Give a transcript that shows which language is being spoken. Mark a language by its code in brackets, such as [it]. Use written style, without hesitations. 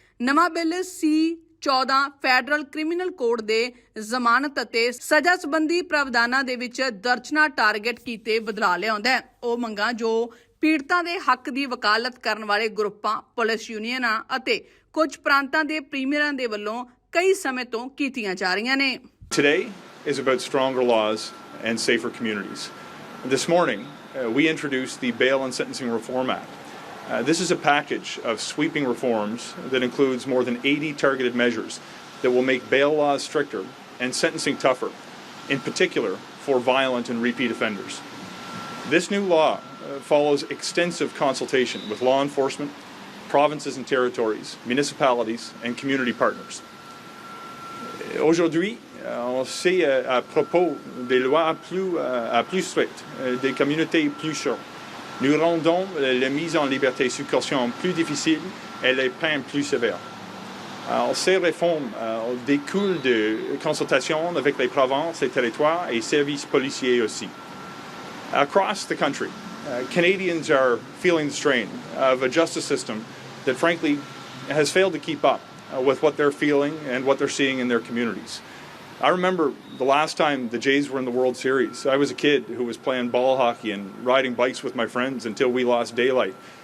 [pa] ਨਵਾਂ bill C-14 federal criminal code ਦੇ ਜ਼ਮਾਨਤ ਅਤੇ ਸਜ਼ਾ ਸੰਬੰਧੀ ਪ੍ਰਾਵਧਾਨਾਂ ਦੇ ਵਿੱਚ ਦਰਜਨਾਂ ਟਾਰਗੇਟ ਕੀਤੇ ਬਦਲਾਅ ਲਿਆਉਂਦਾ ਹੈ। ਉਹ ਮੰਗਾਂ ਜੋ ਪੀੜਤਾਂ ਦੇ ਹੱਕ ਦੀ ਵਕਾਲਤ ਕਰਨ ਵਾਲੇ ਗਰੁੱਪਾਂ, ਪੁਲਿਸ ਯੂਨੀਅਨਾਂ ਅਤੇ ਕੁਝ ਪ੍ਰਾਂਤਾਂ ਦੇ ਪ੍ਰੀਮੀਅਰਾਂ ਦੇ ਵੱਲੋਂ ਕਈ ਸਮੇਂ ਤੋਂ ਕੀਤੀਆਂ ਜਾ ਰਹੀਆਂ ਨੇ। [en] Today is about stronger laws and safer communities. This morning, we introduced the Bail and Sentencing Reform Act. This is a package of sweeping reforms that includes more than 80 targeted measures that will make bail laws stricter and sentencing tougher, in particular for violent and repeat offenders. This new law follows extensive consultation with law enforcement, provinces and territories, municipalities and community partners. [fr] Aujourd'hui, on sait à propos des lois plus strictes, des communautés plus sûres. Nous rendons la mise en liberté sous caution plus difficile et les peines plus sévères. Ces réformes découlent de consultations avec les provinces, les territoires et services policiers aussi. [en] Across the country, Canadians are feeling the strain of a justice system that frankly has failed to keep up with what they're feeling and what they're seeing in their communities. I remember the last time the Jays were in the World Series. I was a kid who was playing ball hockey and riding bikes with my friends until we lost daylight.